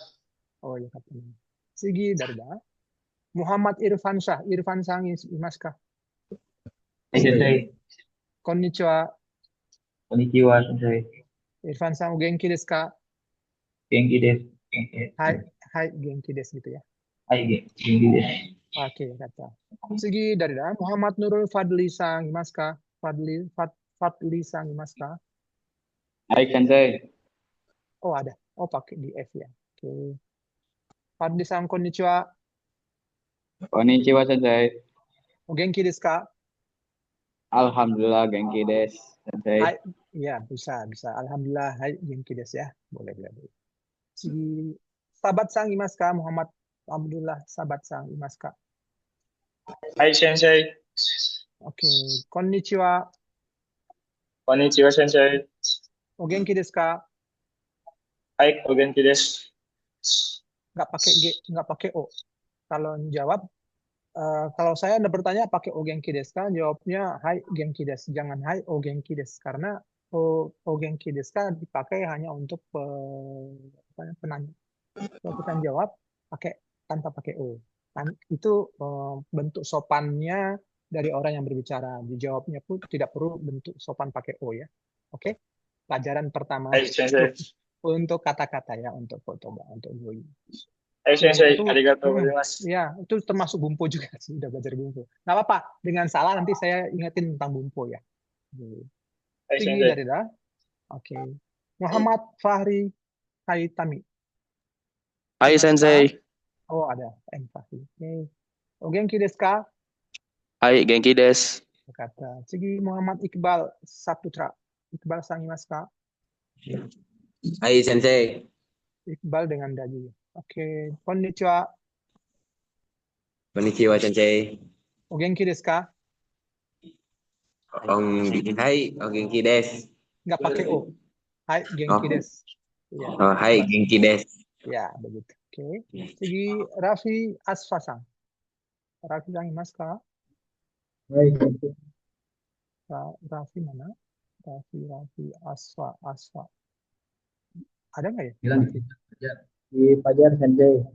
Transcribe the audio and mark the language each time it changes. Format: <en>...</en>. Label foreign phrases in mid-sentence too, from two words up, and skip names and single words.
<ja>Oh, よかったね。次、誰だ？ Muhammad Irfan Syah. Irfan sang, いますか? はい先生. こんにちは. こんにちは先生. Irfanさん、お元気ですか? 元気です。先生. はい、はい、元気です</ja> <id>gitu ya.</id> <ja>はい元気です.</ja> <id>Oke, kata. Segi dari Muhammad Nurul Fadli-san,</id> <ja>いますか? Fadliさん、いますか? はい先生.</ja> <id>Oh, ada. Oh, pakai di F ya. Oke.</id> <ja>Fadliさん、こんにちは. こんにちは先生. お元気ですか? Alhamdulillah genki desu Sensei.</ja> <id>Hai, ya bisa. Alhamdulillah, hai,</id> <ja>genki desu ya. Boleh. Segi Sabat-san, imasu ka? Muhammad Abdullah Sabat-san, imasu ka? はい先生. Oke. こんにちは. こんにちは先生. お元気ですか? はい、お元気です.</ja> <id>Nggak pakai G, nggak pakai O. Kalau jawab, kalau saya Anda bertanya pakai</id> <ja>お元気ですか,</ja> <id>jawabnya</id> <ja>はい元気です.</ja> <id>Jangan</id> <ja>はいお元気です.</ja> <id>Karena</id> <ja>お元気ですか</ja> <id>dipakai hanya untuk penanya. Kalau kita jawab tanpa pakai o. Itu bentuk sopannya dari orang yang berbicara. Dijawabnya pun tidak perlu bentuk sopan pakai o ya. Oke? Pelajaran pertama</id> <ja>はい先生.</ja> <id>untuk kata-kata ya, untuk coba untuk gue.</id> <ja>はい先生,</ja> <id>Itu,</id> <ja>ありがとうございます.</ja> <id>ya, itu termasuk bumpo juga sih, udah belajar bumpo. Nggak apa-apa, dengan salah nanti saya ingetin tentang bumpo ya.</id> <ja>Hai</ja> <id>Tinggi</id> <ja>Sensei.</ja> <id>dari dah. Oke. Muhammad Fahri Haitami.</id> <ja>はい先生.</ja> <id>Oh, ada M Fahri. Oke.</id> <ja>お元気ですか? はい元気です.</ja> <id>Kata. Segi Muhammad Iqbal Saputra.</id> <ja>Iqbalさんいますか? はい先生.</ja> <id>Iqbal dengan daju. Oke.</id> <ja>こんにちは. こんにちは先生. お元気ですか? はい、元気です.</ja> <id>Nggak pakai O. Hai,</id> <ja>genki Oh. desu. Ya. はい、元気です.</ja> <id>Ya, begitu. Oke. Segi Raffi Asfasang.</id> <ja>Raffiさんいますか? Hai.</ja> <id>Raffi mana? Raffi Asfa. Ada nggak ya? Bilang di Fajar Sensei.</id>